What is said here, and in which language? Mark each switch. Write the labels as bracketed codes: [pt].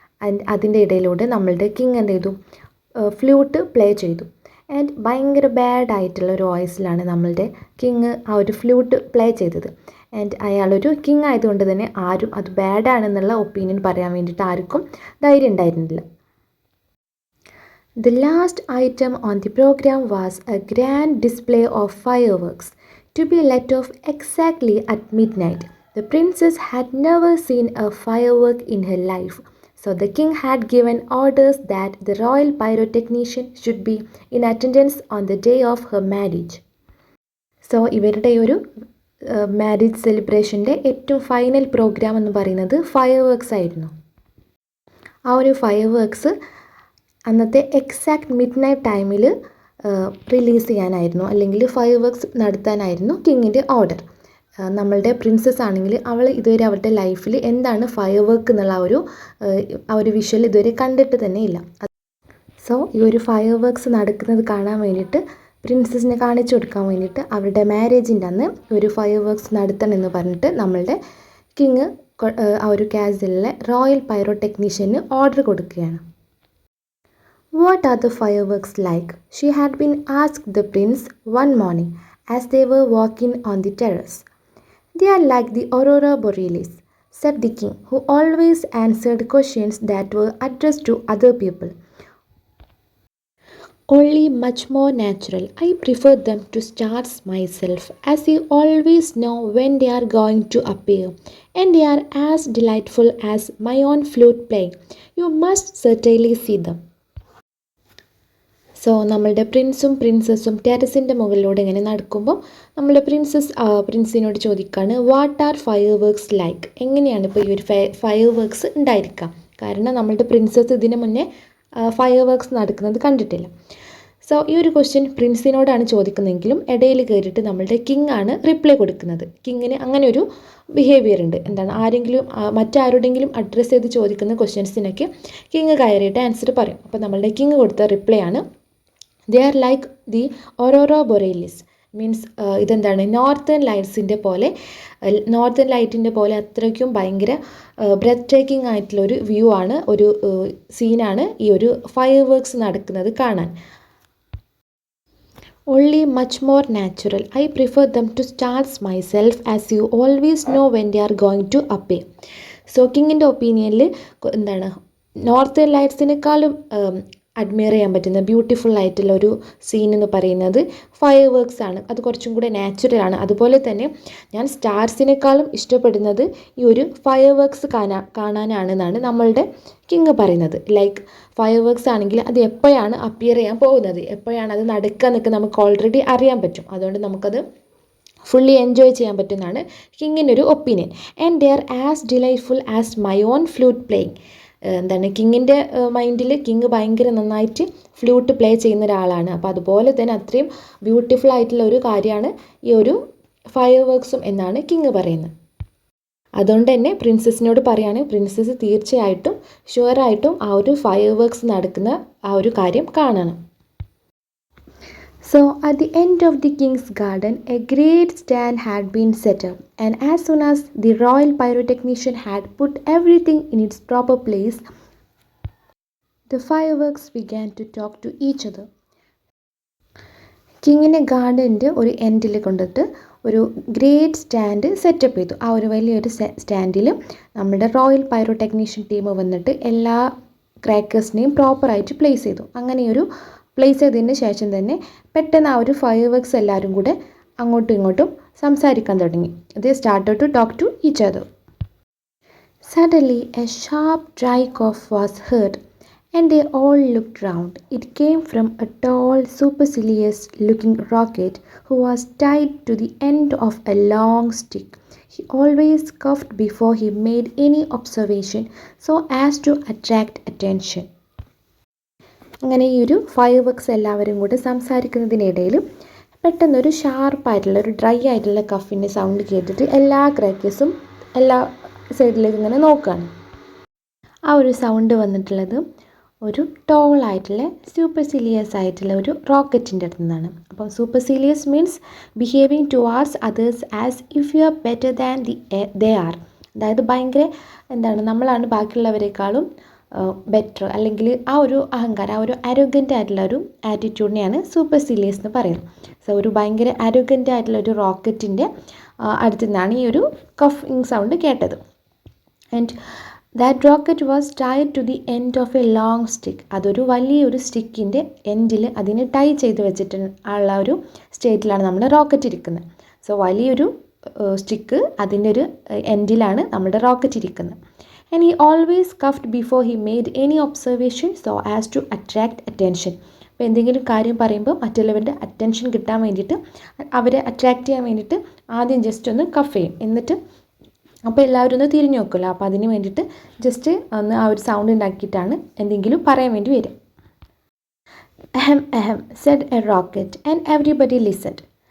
[ml] And അതിൻ്റെ ഇടയിലൂടെ നമ്മളുടെ കിങ് എന്ത് ചെയ്തു, ഫ്ലൂട്ട് പ്ലേ ചെയ്തു. ആൻഡ് ഭയങ്കര ബാഡ് ആയിട്ടുള്ള ഒരു വോയിസിലാണ് നമ്മളുടെ കിങ് ആ ഒരു ഫ്ലൂട്ട് പ്ലേ ചെയ്തത്. ആൻഡ് അയാളൊരു കിങ് ആയതുകൊണ്ട് തന്നെ ആരും അത് ബാഡാണെന്നുള്ള ഒപ്പീനിയൻ പറയാൻ വേണ്ടിയിട്ട് ആർക്കും ധൈര്യം ഉണ്ടായിരുന്നില്ല. [en] The last item on the program was a grand display of fireworks to be let off exactly at midnight. The princess had never seen a firework in her life, so the king had given orders that the royal pyrotechnician should be in attendance on the day of her marriage. [ml] So ഇവരുടെ ഒരു marriage സെലിബ്രേഷൻ്റെ ഏറ്റവും final programme എന്ന് പറയുന്നത് fireworks ആയിരുന്നു. ആ ഒരു fireworks അന്നത്തെ exact mid night ടൈമിൽ റിലീസ് ചെയ്യാനായിരുന്നു, അല്ലെങ്കിൽ ഫയർവർക്സ് നടത്താനായിരുന്നു കിങ്ങിൻ്റെ ഓർഡർ. നമ്മളുടെ പ്രിൻസസ് ആണെങ്കിൽ അവൾ ഇതുവരെ അവരുടെ ലൈഫിൽ എന്താണ് ഫയർവർക്ക് എന്നുള്ള ആ ഒരു വിഷ്വൽ ഇതുവരെ കണ്ടിട്ട് തന്നെ ഇല്ല. സോ ഈ ഒരു ഫയർവർക്സ് നടക്കുന്നത് കാണാൻ വേണ്ടിയിട്ട് പ്രിൻസസിനെ കാണിച്ചു കൊടുക്കാൻ വേണ്ടിയിട്ട് അവരുടെ മാരേജിൻ്റെ അന്ന് ഒരു ഫയർവർക്സ് നടത്തണം എന്ന് പറഞ്ഞിട്ട് നമ്മളുടെ കിങ് ആ ഒരു കാസിലിലെ റോയൽ പൈറോടെക്നീഷ്യന് ഓർഡർ കൊടുക്കുകയാണ്. [en] What are the fireworks like? She had been asked the prince one morning as they were walking on the terrace. They are like the aurora borealis, said the king, who always answered questions that were addressed to other people. Only much more natural. I prefer them to stars myself, as you always know when they are going to appear, and they are as delightful as my own flute playing. You must certainly see them. [ml] So നമ്മളുടെ പ്രിൻസും പ്രിൻസസ്സും ടെറസിൻ്റെ മുകളിലൂടെ ഇങ്ങനെ നടക്കുമ്പോൾ നമ്മളുടെ പ്രിൻസിനോട് ചോദിക്കുകയാണ്, [en] What are fireworks like? [ml] എങ്ങനെയാണ് ഇപ്പോൾ ഈ ഒരു ഫയർവർക്സ് ഉണ്ടായിരിക്കുക? കാരണം നമ്മളുടെ പ്രിൻസസ് ഇതിന് മുന്നേ ഫയർവർക്സ് നടക്കുന്നത് കണ്ടിട്ടില്ല. സോ ഈ ഒരു ക്വസ്റ്റ്യൻ പ്രിൻസിനോടാണ് ചോദിക്കുന്നതെങ്കിലും ഇടയിൽ കയറിയിട്ട് നമ്മളുടെ കിങ് ആണ് റിപ്ലൈ കൊടുക്കുന്നത്. കിങ്ങിന് അങ്ങനെ ഒരു ബിഹേവിയർ ഉണ്ട്. എന്താണ്, ആരെങ്കിലും മറ്റാരുടെങ്കിലും അഡ്രസ്സ് ചെയ്ത് ചോദിക്കുന്ന ക്വസ്റ്റ്യൻസിനൊക്കെ കിങ് കയറിയിട്ട് ആൻസർ പറയും. അപ്പോൾ നമ്മളുടെ കിങ് കൊടുത്ത റിപ്ലൈ ആണ്, [en] They are like the aurora borealis. [ml] Means ഇതെന്താണ്, നോർത്തേൺ ലൈറ്റ്സിൻ്റെ പോലെ, നോർത്തേൺ ലൈറ്റിൻ്റെ പോലെ അത്രയ്ക്കും ഭയങ്കര ബ്രെത്ത് ടേക്കിംഗ് ആയിട്ടുള്ളൊരു വ്യൂ ആണ്, ഒരു സീനാണ് ഈ ഒരു ഫയർവർക്സ് നടക്കുന്നത് കാണാൻ. [en] Only much more natural. I prefer them to stars myself, as you always know when they are going to appear. [ml] So കിങ്ങിൻ്റെ ഒപ്പീനിയനിൽ എന്താണ്, നോർത്തേൺ ലൈറ്റ്സിനേക്കാളും അഡ്മയർ ചെയ്യാൻ പറ്റുന്ന ബ്യൂട്ടിഫുൾ ആയിട്ടുള്ള ഒരു സീൻ എന്ന് പറയുന്നത് ഫയർവർക്സ് ആണ്. അത് കുറച്ചും കൂടെ നാച്ചുറൽ ആണ്. അതുപോലെ തന്നെ ഞാൻ സ്റ്റാർസിനേക്കാളും ഇഷ്ടപ്പെടുന്നത് ഈ ഒരു ഫയർവർക്സ് കാണാനാണെന്നാണ് നമ്മളുടെ കിങ് പറയുന്നത്. ലൈക്ക് ഫയർവർക്സ് ആണെങ്കിൽ അത് എപ്പോഴാണ് അപ്പിയർ ചെയ്യാൻ പോകുന്നത്, എപ്പോഴാണ് അത് നടക്കുക എന്നൊക്കെ നമുക്ക് ഓൾറെഡി അറിയാൻ പറ്റും. അതുകൊണ്ട് നമുക്കത് ഫുള്ളി എൻജോയ് ചെയ്യാൻ പറ്റുന്നതാണ് കിങ്ങിൻ്റെ ഒരു opinion. [en] And they are as delightful as my own flute playing. [ml] എന്താണ്, കിങ്ങിൻ്റെ മൈൻഡിൽ കിങ് ഭയങ്കര നന്നായിട്ട് ഫ്ലൂട്ട് പ്ലേ ചെയ്യുന്ന ഒരാളാണ്. അപ്പോൾ അതുപോലെ തന്നെ അത്രയും ബ്യൂട്ടിഫുൾ ആയിട്ടുള്ള ഒരു കാര്യമാണ് ഈ ഒരു ഫയർവർക്സും എന്നാണ് കിങ് പറയുന്നത്. അതുകൊണ്ട് തന്നെ പ്രിൻസസിനോട് പറയാണ്, പ്രിൻസസ് തീർച്ചയായിട്ടും ഷുവറായിട്ടും ആ ഒരു ഫയർവർക്സ് നടക്കുന്ന ആ ഒരു കാര്യം കാണണം. [en] So at the end of the king's garden, a great stand had been set up, and as soon as the royal pyrotechnician had put everything in its proper place, the fireworks began to talk to each other. [ml] കിങ്ങിനെ ഗാർഡൻ്റെ ഒരു എൻഡിൽ കൊണ്ടിട്ട് ഒരു great stand setup ചെയ്തു. ആ ഒരു വലിയൊരു സ്റ്റാൻഡിൽ നമ്മുടെ റോയൽ പൈറോടെക്നീഷ്യൻ ടീം വന്നിട്ട് എല്ലാ ക്രാക്കേഴ്സിനെയും പ്രോപ്പറായിട്ട് പ്ലേസ് ചെയ്തു. അങ്ങനെയൊരു പ്ലേസ് ചെയ്തതിന് ശേഷം തന്നെ പെട്ടെന്ന് ആ ഒരു ഫയർവർക്സ് എല്ലാവരും കൂടെ അങ്ങോട്ടും ഇങ്ങോട്ടും സംസാരിക്കാൻ തുടങ്ങി. [en] They started to talk to each other. Suddenly a sharp dry cough was heard, and they all looked round. It came from a tall, supercilious looking rocket who was tied to the end of a long stick. He always coughed before he made any observation so as to attract attention. [ml] അങ്ങനെ ഈ ഒരു fire works എല്ലാവരും കൂടെ സംസാരിക്കുന്നതിനിടയിൽ പെട്ടെന്നൊരു ഷാർപ്പായിട്ടുള്ള ഒരു dry ആയിട്ടുള്ള കഫിൻ്റെ sound കേട്ടിട്ട് എല്ലാ ക്രാക്കേഴ്സും എല്ലാ സൈഡിലേക്ക് ഇങ്ങനെ നോക്കുകയാണ്. ആ ഒരു സൗണ്ട് വന്നിട്ടുള്ളത് ഒരു ടോളായിട്ടുള്ള സൂപ്പർസിലിയസ് ആയിട്ടുള്ള ഒരു റോക്കറ്റിൻ്റെ അടുത്ത് നിന്നാണ്. [en] അപ്പോൾ supercilious means behaving towards others as if you are better than they are. [ml] അതായത് ഭയങ്കര നമ്മളാണ് ബാക്കിയുള്ളവരെക്കാളും ബെറ്റർ, അല്ലെങ്കിൽ ആ ഒരു അഹങ്കാരം, ആ ഒരു അരോഗൻ്റ് ആയിട്ടുള്ള ഒരു ആറ്റിറ്റ്യൂഡിനെയാണ് സൂപ്പർസിലിയസ് എന്ന് പറയുന്നത്. സോ ഒരു ഭയങ്കര അരോഗൻ്റ് ആയിട്ടുള്ള ഒരു റോക്കറ്റിൻ്റെ അടുത്ത് നിന്നാണ് ഈ ഒരു കഫിങ് സൗണ്ട് കേട്ടത്. [en] And that rocket was Tide to the end of A long stick. [ml] അതൊരു വലിയൊരു സ്റ്റിക്കിൻ്റെ എൻഡിൽ അതിനെ ടൈ ചെയ്ത് വെച്ചിട്ട് ഉള്ള ഒരു സ്റ്റേറ്റിലാണ് നമ്മുടെ റോക്കറ്റ് ഇരിക്കുന്നത്. സോ വലിയൊരു സ്റ്റിക്ക് അതിൻ്റെ ഒരു എൻഡിലാണ് നമ്മുടെ റോക്കറ്റ് ഇരിക്കുന്നത്. [en] And he always coughed before he made any observation so as to attract attention. [ml] അപ്പോൾ എന്തെങ്കിലും കാര്യം പറയുമ്പോൾ മറ്റുള്ളവരുടെ അറ്റൻഷൻ കിട്ടാൻ വേണ്ടിയിട്ട്, അവരെ അട്രാക്റ്റ് ചെയ്യാൻ വേണ്ടിയിട്ട് ആദ്യം ജസ്റ്റ് ഒന്ന് കഫ് ചെയ്യും. എന്നിട്ട് അപ്പോൾ എല്ലാവരും ഒന്ന് തിരിഞ്ഞു നോക്കുമല്ലോ, അപ്പോൾ അതിന് വേണ്ടിയിട്ട് ജസ്റ്റ് ഒന്ന് ആ ഒരു സൗണ്ട് ഉണ്ടാക്കിയിട്ടാണ് എന്തെങ്കിലും പറയാൻ വേണ്ടി വരിക. [en] Ahem ahem said a rocket and everybody listened.